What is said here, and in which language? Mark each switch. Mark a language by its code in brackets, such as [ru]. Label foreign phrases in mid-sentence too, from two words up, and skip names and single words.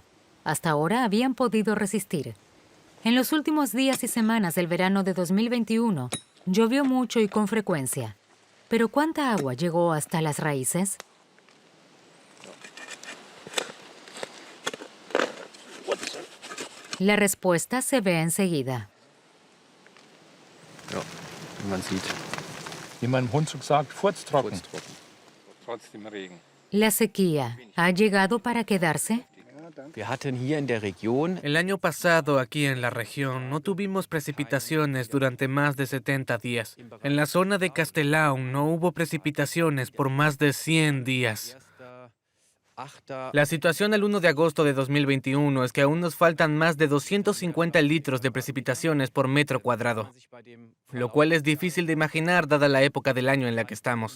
[es] Hasta ahora habían podido resistir. En los últimos días y semanas del verano de 2021, llovió mucho y con frecuencia. ¿Pero cuánta agua llegó hasta las raíces? La respuesta se ve enseguida. [de] Ja, wie man sieht. Wie mein Hundschuk sagt, furztrocken. Trotzdem Regen. [es] ¿La sequía ha llegado para quedarse? [de] Wir hatten hier in der Region [es] El año pasado, aquí en la región, no tuvimos precipitaciones durante más de 70 días. En la zona de Castellaun no hubo precipitaciones por más de 100 días. La situación el 1 de agosto de 2021 es que aún nos faltan más de 250 litros de precipitaciones por metro cuadrado, lo cual es difícil de imaginar dada la época del año en la que estamos.